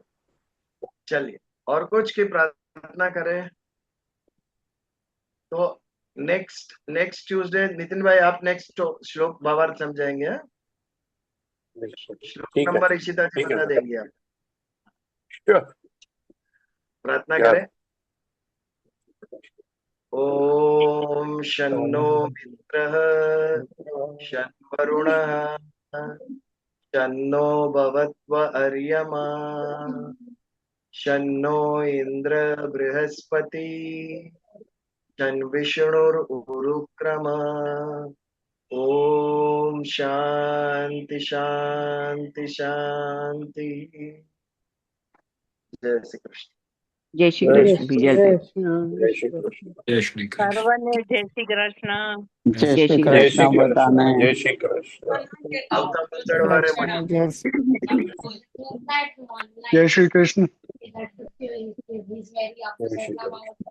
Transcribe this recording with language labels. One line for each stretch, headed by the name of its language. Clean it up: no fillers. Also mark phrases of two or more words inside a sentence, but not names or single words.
Hindi: चलिए, और कुछ की प्रार्थना करें तो
English: next next Tuesday
Hindi: नितिन भाई आप नेक्स्ट श्लोक भावार्थ समझाएंगे, हाँ? श्लोक ठीक है, नंबर इशिता जी ठीक है बता बेटा। देंगे आप। Sure. प्रार्थना क्या? करें।
Sanskrit: ओम शन्नो मित्रः शन्वरुणः शन्नो भवत्व अर्यमा शन्नो इंद्र बृहस्पति शन्विष्णुरुक्रम।
Hindi: ओम शांति शांति शांति। जय श्री कृष्ण। जय श्री जय कृष्ण श्री विजय कृष्ण। भाई। जय श्री कृष्ण। जय श्री कृष्ण।
Gujarati: સર્વને જય શ્રી કૃષ્ણ.
Hindi: जय जय श्री श्री जय कृष्ण। श्री कृष्ण कृष्ण। बताने। जय श्री कृष्ण।
Gujarati: આવતા મંગળવારે મળીએ।
Hindi: जय श्री कृष्ण। जय श्री कृष्ण।